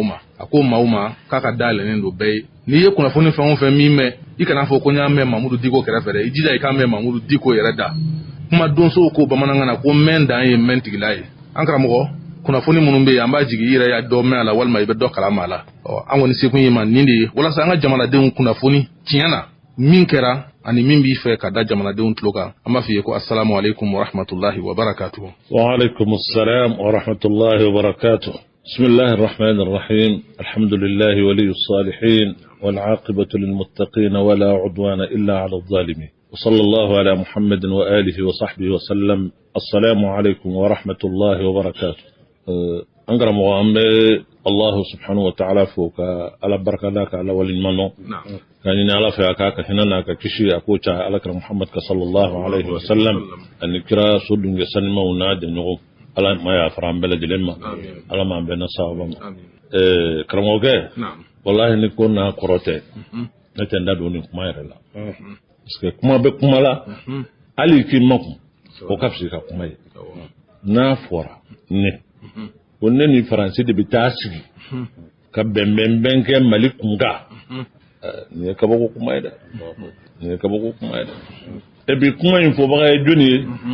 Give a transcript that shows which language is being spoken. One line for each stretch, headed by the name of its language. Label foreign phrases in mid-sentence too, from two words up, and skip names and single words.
Bambara: ma a ko maaw ma k'a ka dayɛlɛnnen don bɛɛ ye n'i ye kunnafoni fɛn o fɛn min mɛn i kana fɔ ko n y'a mɛn Mahamudu Diko kɛrɛfɛ dɛ i jija i k'a mɛn Mahamudu Diko yɛrɛ da kuma donsow ko bamanankan na ko mɛn dan ye mɛn tigila ye an karamɔgɔ kunnafoni minnu bɛ yen an b'a jigi i yɛrɛ y'a dɔ mɛn a la walima i bɛ dɔ kalama a la an kɔni sekun ye ma nin de ye walasa an ka jamanadenw kunnafoni tiɲɛ na min kɛra ani min b'i fɛ ka da jamanadenw tulo kan an b'a f'i ye ko
Arabic: السلام عليكم ورحمة الله وبركاته. وعليكم السلام ورحمة الله وبركاته. بسم الله الرحمن الرحيم الحمد لله ولي الصالحين والعاقبة للمتقين ولا عدوان إلا على الظالمين. وصلى الله على محمد وآله وصحبه وسلم. السلام عليكم ورحمة الله وبركاته.
Bambara: An karamɔgɔ an bɛ
Arabic: الله سبحانه وتعالى
Bambara: fo ka Ala barika da ka Ala waliɲuman ka ɲini Ala fɛ a k'a ka hinɛ n'a ka kisi a k'o caya Alakira Muhammad ka
Arabic: صلى الله عليه وسلم
Bambara: ani kira so dunke sanimaw n'a jɛɲɔgɔnw Ala ma yafara an bɛɛ lajɛlen ma Ala m'an bɛɛ na sababa ma karamɔgɔkɛ wallahi ni ko n'a kɔrɔ tɛ ne tɛ n da don nin kuma yɛrɛ la
French: parce que
Bambara: kuma bɛ kuma la hali k'i makun o ka fisa ka kuma ye n'a fɔra ne ko ne ni Faransi de bɛ taa sigi ka bɛnbɛnbɛn kɛ Mali kunkan nin ye kabako kuma ye dɛ nin ye kabako kuma ye dɛ
French: et puis
Bambara: kuma in fɔbaga ye jɔnni ye